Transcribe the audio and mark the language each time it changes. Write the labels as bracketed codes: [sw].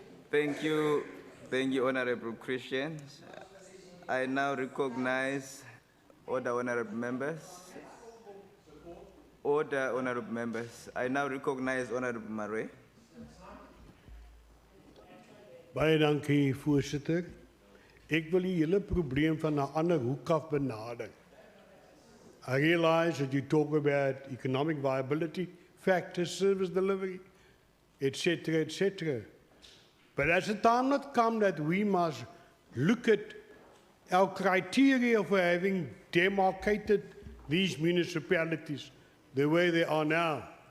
[en] Thank you, Honorable Christians. I now recognize order, honorable members. Order, honorable members. I now recognize Honorable Murray. [af] Baie dankie, voorsitter. Ek wil die hele probleem van 'n ander hoek af benader. [en] I realize that you talk about economic viability, factors, service delivery, etc., etc. But has the time not come that we must look at our criteria for having demarcated these municipalities the way they are now?